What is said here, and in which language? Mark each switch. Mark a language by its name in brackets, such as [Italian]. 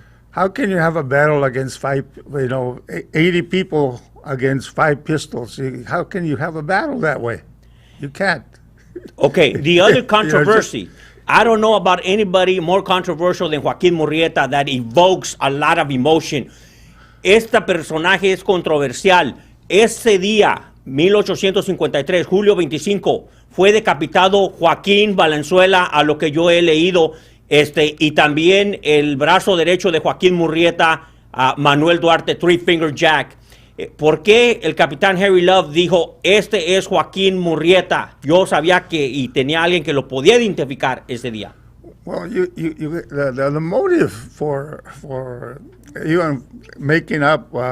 [English] How can you have a battle against 80 people against 5 pistols? How can you have a battle that way? You can't. Okay, the other controversy. I don't know about anybody more controversial than Joaquín Murrieta that evokes a lot of emotion. [Spanish] Este personaje es controversial. Ese día, 1853, julio 25, fue decapitado Joaquín Valenzuela, a lo que yo he leído. Y también el brazo derecho de Joaquín Murrieta, Manuel Duarte, Three Finger Jack. ¿Por qué el capitán Harry Love dijo, este es Joaquín Murrieta? Yo sabía y tenía alguien que lo podía identificar ese día. [English] Well, the motive for even making up